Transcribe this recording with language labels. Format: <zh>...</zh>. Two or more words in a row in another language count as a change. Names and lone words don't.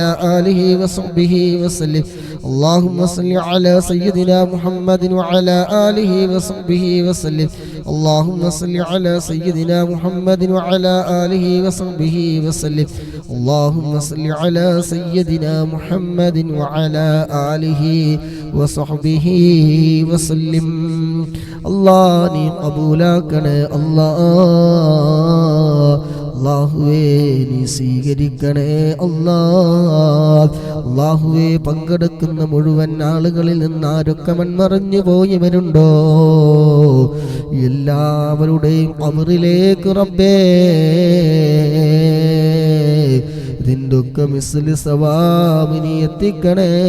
<ar>آله وصحبه وسلم اللهم صل على سيدنا محمد وعلى آله وصحبه وسلم اللهم صل على سيدنا محمد وعلى آله وصحبه وسلم اللهم صل على سيدنا محمد وعلى آله وصحبه وسلم الله</ar> <ml>നീ കബൂലാക്കണേ അല്ലാഹുവേ നീ സ്വീകരിക്കണേ അല്ലാഹുവേ പങ്കെടുക്കുന്ന മുഴുവൻ ആളുകളിൽ നിന്ന് ആരൊക്കെ മൺമറഞ്ഞു പോയവരുണ്ടോ എല്ലാവരുടെയും ഖബറിലേക്ക് റബ്ബേ ഇതിൻ്റെയൊക്കെ</ml> <ar>مثل ثواب</ar> <ml>നീ എത്തിക്കണേ</ml>